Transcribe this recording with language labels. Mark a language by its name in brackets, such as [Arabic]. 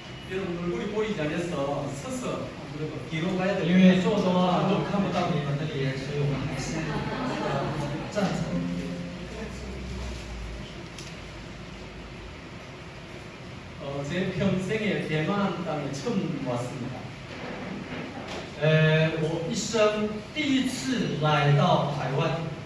[Korean] 여러분 얼굴이 보이지 않아서 서서 그리고 뒤로 가야 [Chinese] 因 [Korean] 돼요. [Chinese] 为坐的话都看不到你们的脸，所以我们还是站着。 [Korean] 제 평생에 대만 땅에 처음 왔습니다. [Chinese] 我一生第一次来到台湾。